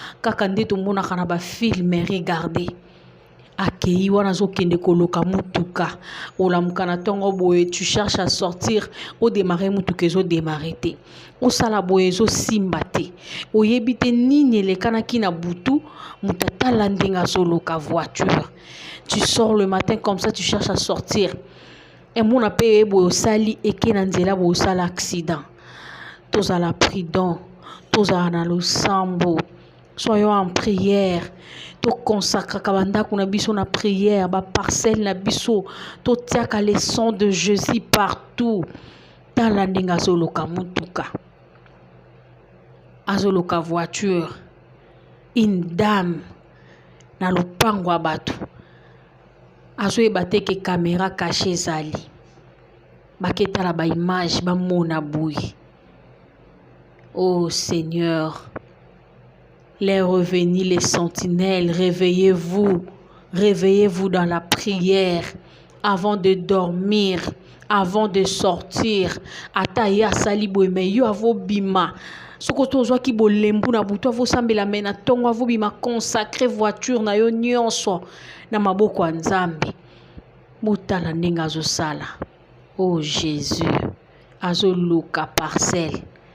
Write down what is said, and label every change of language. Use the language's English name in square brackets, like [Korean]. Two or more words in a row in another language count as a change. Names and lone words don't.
[Lingala] Kaka nde tomonaka na ba film, regardez. Akei wana azokende koloka mutuka. Olamuka na ntongo boye, [French] tu cherches à sortir, [Lingala] odémarrer mutuka ezodémarrer te. Osala boye, ezosimba te. Oyebi te nini elekanaki na butu, mutu atala ndenge azoloka voiture. [French] Tu sors le matin comme ça, tu cherches à sortir. [Lingala] Emona pe ye boye osali eke na nzela boye osala accident. Tozala prudent, tozala na losambo. [French] Soyons en prière. [Lingala] Tokonsacraka bandako na biso na prière, ba parcelle na biso. Totiaka [French] le sang de Jésus partout. [Lingala] Tala ndenge azoloka mutuka. Azoloka voiture. [French] Une dame [Lingala] na lopango ya bato. Azoyeba te ke caméra cachée ezali. Baketala ba image, bamona boye. [French] Oh Seigneur, les revenus, les sentinelles, réveillez-vous. Réveillez-vous dans la prière avant de dormir, avant de sortir. [Lingala] Ata ye asali boye, mais yo avobima. Soko tozwaki bolembu na butu, avosambela, mais na ntongo avobima, consacrer voiture na yo nyonso na maboko ya Nzambe. Botala ndenge azosala. Oh Jésus, azoluka parcelle.